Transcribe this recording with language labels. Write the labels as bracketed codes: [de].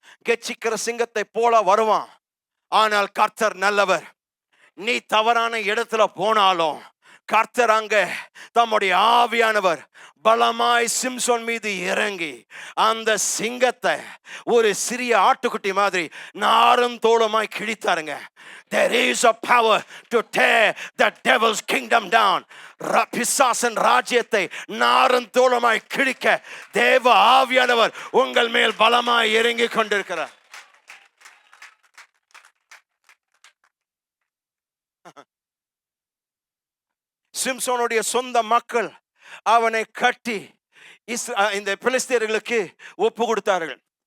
[ta] கெச்சிக்கிற சிங்கத்தை போல வருவான். ஆனால் கர்த்தர் நல்லவர். நீ தவறான இடத்துல போனாலும் கர்த்தர் அங்க தம்முடைய ஆவியானவர் பலமாய் சிம்சோன் மீது இறங்கி அந்த சிங்கத்தை ஒரு சிறிய ஆட்டுக்குட்டி மாதிரி நாரும் தோளுமாய் கிழித்தாருங்க. [en] There is a power to tear the devil's kingdom down. [ta] பிசாசின் ராஜ்யத்தை நாரும் தோளுமாய் கிழிக்க தேவ ஆவியானவர் உங்கள் மேல் பலமாய் இறங்கி கொண்டிருக்கிறார். சிம்சோனுடைய சொந்த மக்கள் அவனை கட்டி இந்த பெலிஸ்தியர்களுக்கு ஒப்பு கொடுத்தார்கள்.